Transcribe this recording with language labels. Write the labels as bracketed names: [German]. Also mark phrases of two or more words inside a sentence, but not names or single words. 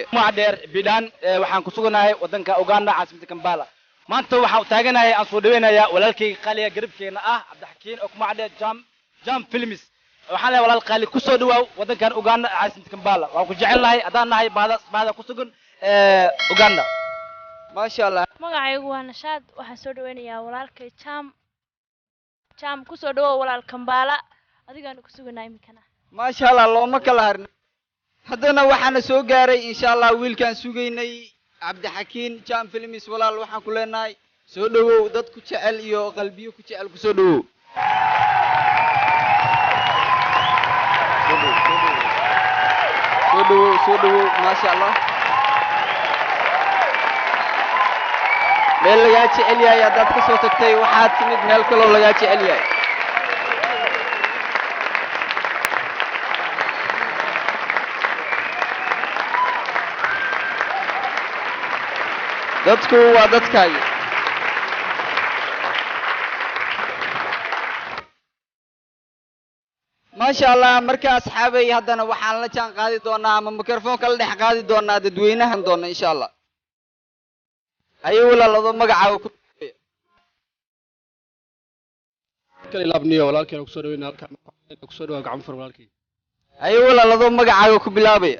[Somali] ma dheer bidaan waxaan ku suganahay wadanka Uganda caasimada Kampala maanta waxaan taaganahay aan soo dhaweynayaa walaalkay qaaliga garabkeena ah Cabdixakiin oo kuma dheer Jam Films waxaan leeyahay walaal qaali ku soo dhawaaw wadankan Uganda caasimada Kampala waan ku jecelnahay adaan nahay baada ku sugan Uganda [Arabic] ما شاء الله [Somali] magacaygu waa Nashaad waxaan soo dhaweynayaa walaalkay Jam ku soo dhawow walaal Kampala adigaan ku suganaa imikana [Arabic] ما شاء الله [Somali] looma kala harna haddana waxaan soo gaaray [Arabic] إن شاء الله [Somali] wiilkan sugaynay Cabdixakiin Jam Films walaal waxaan ku leenahay soo dhawow dad ku jecel iyo qalbiyo ku jecel ku soo dhawow soo dhawow [Arabic] ما شاء الله [Somali] meel laga jecel yahay dad ka soo tagtay waxaad timid meel kale oo laga jecel yahay dadku waa dadkaaga [Arabic] ما شاء الله [Somali] marka asxaabay haddana waxaan la jaan qaadi doonaa ama mikrofoonka la dhex qaadi doonaa dadweynahan doona [Arabic] إن شاء الله [Somali] ayuu walaalado magacaaga ku kale laabniyo walaalkeen ku soo dhaweynaa halka ku soo dhawaad gacan fur walaalkii ayuu walaalado magacaaga ku bilaabaya